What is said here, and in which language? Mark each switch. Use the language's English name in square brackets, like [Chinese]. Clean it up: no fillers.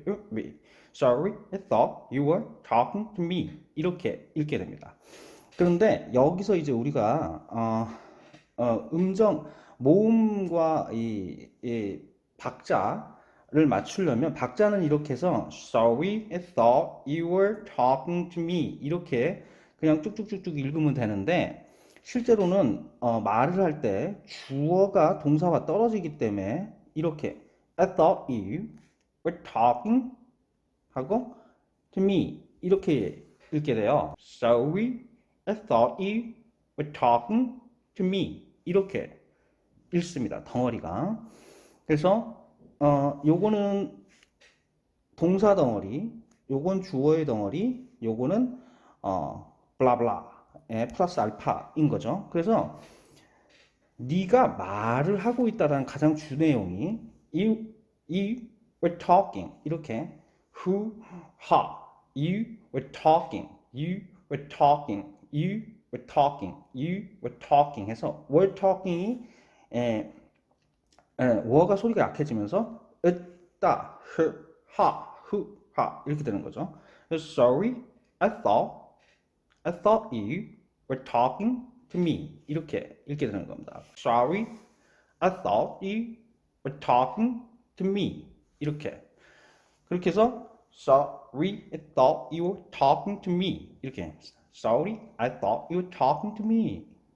[English] me. Sorry, I thought you were talking to me. [Korean] 이렇게 읽게 됩니다. 그런데 여기서 이제 우리가 음정 모음과 이 박자를 맞추려면 박자는 이렇게 해서 [English] Sorry, I thought you were talking to me [Korean] 이렇게 그냥 쭉쭉쭉쭉 읽으면 되는데 실제로는 말을 할 때 주어가 동사와 떨어지기 때문에 이렇게 [English] I thought you were talking [Korean] 하고 [English] to me [Korean] 이렇게 읽게 돼요. [English] Sorry, I thought you were talking to me [Korean] 이렇게 읽습니다. 덩어리가. 그래서 요거는 동사 덩어리, 요건 주어의 덩어리, 요거는 블라블라의 플러스 알파인 거죠. 그래서 네가 말을 하고 있다라는 가장 주 내용이 [English] you were talking [Korean] 이렇게 [English] who, ha, you were talking, [Korean] you were talking, you were talking, you were talking 해서 were talking이 워가 소리가 약해지면서 으따, 하 이렇게 되는 거죠. [English] Sorry, I thought you were talking to me [Korean] 이렇게 읽게 되는 겁니다. [English] Sorry, I thought you were talking to me [Korean] 이렇게 그렇게 해서 [English] Sorry, I thought you were talking to me [Korean] 이렇게 [English] Sorry, I thought you were talking to me.